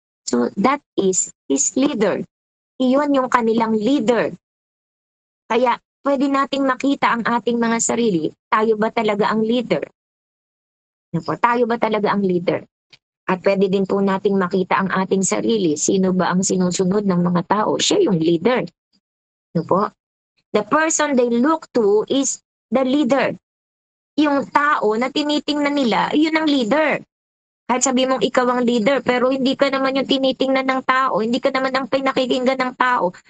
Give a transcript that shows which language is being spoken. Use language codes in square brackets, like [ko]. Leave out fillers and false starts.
[en] So that is his leader. [tl] Iyon yung kanilang leader. Kaya pwede nating makita ang ating mga sarili. Tayo ba talaga ang leader? Tayo ba talaga ang leader? At pwede din po nating makita ang ating sarili. Sino ba ang sinusunod ng mga tao? Siya yung leader. [en] The person they look to is the leader. [tl] Yung tao na tinitingnan nila, yun ang leader. Kahit sabi mong ikaw ang leader, pero hindi ka naman yung tinitingnan ng tao, hindi ka naman ang pinakikinggan ng tao.